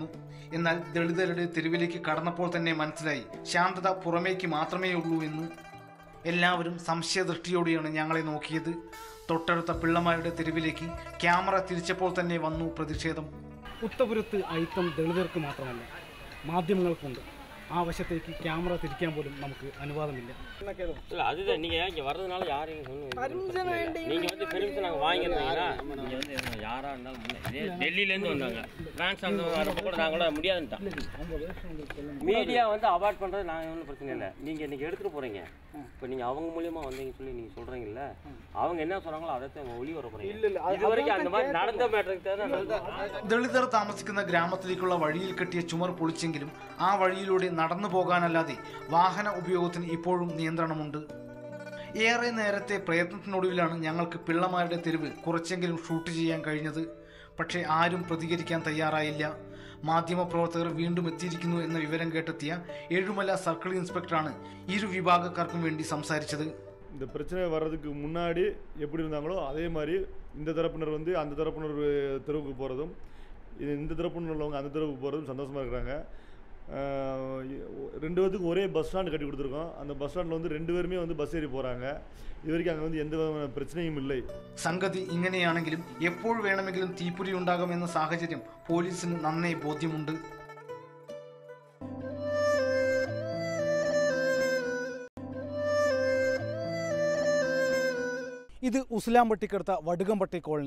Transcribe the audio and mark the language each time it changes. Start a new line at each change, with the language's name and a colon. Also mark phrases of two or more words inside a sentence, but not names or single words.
Malayalam: എന്നാൽ ദളിതരുടെ തെരുവിലേക്ക് കടന്നപ്പോൾ തന്നെ മനസ്സിലായി ശാന്തത പുറമേക്ക് മാത്രമേ ഉള്ളൂ എന്ന്. എല്ലാവരും സംശയദൃഷ്ടിയോടെയാണ് ഞങ്ങളെ നോക്കിയത്. തൊട്ടടുത്ത പിള്ളമാരുടെ തെരുവിലേക്ക് ക്യാമറ തിരിച്ചപ്പോൾ തന്നെ വന്നു പ്രതിഷേധം. ഉത്തപുരത്ത് അയിത്തം ദളിതർക്ക് മാത്രമല്ല, മാധ്യമങ്ങൾക്കുണ്ട്. ആ വശത്തേക്ക് ക്യാമറ തിരിക്കാൻ പോലും നമുക്ക് അനുവാദമില്ല.
Tamil: அதுதான் நீங்க இங்க வர்றதுனால யாரையும் நீங்க வந்து பெர்மிஷன் நாங்க வாங்கிருந்தீங்களா? நீங்க வந்து யாரா இருந்தாலும் டெல்லியில இருந்து வந்தாங்க, பிரான்ஸ் வரப்ப கூட நாங்கள முடியாதுன்ட்டோம். மீடியா வந்து அவாய்ட் பண்றது நாங்க ஒன்றும் பிரச்சனை இல்லை. நீங்க இன்னைக்கு எடுத்துட்டு போறீங்க, இப்போ நீங்க அவங்க மூலியமா வந்தீங்கன்னு சொல்லி நீங்க சொல்றீங்கல்ல, அவங்க என்ன சொல்றாங்களோ அதை ஒளி வர போறீங்க. இது வரைக்கும் அந்த மாதிரி நடந்த மேட்டருக்கு
Malayalam: ദളിതർ താമസിക്കുന്ന ഗ്രാമത്തിലേക്കുള്ള വഴിയിൽ കെട്ടിയ ചുമർ പൊളിച്ചെങ്കിലും ആ വഴിയിലൂടെ നടന്നു പോകാനല്ലാതെ വാഹന ഉപയോഗത്തിന് ഇപ്പോഴും നിയന്ത്രണമുണ്ട്. ഏറെ നേരത്തെ പ്രയത്നത്തിനൊടുവിലാണ് ഞങ്ങൾക്ക് പിള്ളമാരുടെ തെരുവ് കുറച്ചെങ്കിലും ഷൂട്ട് ചെയ്യാൻ കഴിഞ്ഞത്. പക്ഷേ ആരും പ്രതികരിക്കാൻ തയ്യാറായില്ല. മാധ്യമപ്രവർത്തകർ വീണ്ടും എത്തിയിരിക്കുന്നു എന്ന വിവരം കേട്ടെത്തിയ ഏഴുമല
English: circle inspector
Malayalam: ഇരു വിഭാഗക്കാർക്കും വേണ്ടി സംസാരിച്ചത്.
Tamil: இந்த பிரச்சனை வர்றதுக்கு முன்னாடி எப்படி இருந்தாங்களோ அதே மாதிரி இந்த தரப்பினர் வந்து அந்த தரப்பினர் தெருவுக்கு போகிறதும் இந்த தரப்பினர் உள்ளவங்க அந்த தெருவுக்கு போகிறதும் சந்தோஷமாக இருக்கிறாங்க. 2 பேத்துக்கு ஒரே
English: bus stand
Tamil: கட்டி கொடுத்துருக்கோம். அந்த
English: bus stand
Tamil: வந்து 2 பேருமே வந்து பஸ் ஏறி போகிறாங்க. இது வரைக்கும் அங்கே வந்து எந்த விதமான பிரச்சனையும் இல்லை.
Malayalam: സംഗതി ഇങ്ങനെയാണെങ്കിലും എപ്പോൾ വേണമെങ്കിലും തീപ്പൊരി ഉണ്ടാകുമെന്ന സാഹചര്യം പോലീസിന് നന്നേ ബോധ്യമുണ്ട്. ഇത് ഉസ്ലാംപട്ടിക്കടുത്ത വടുകംപട്ടി കോളനി.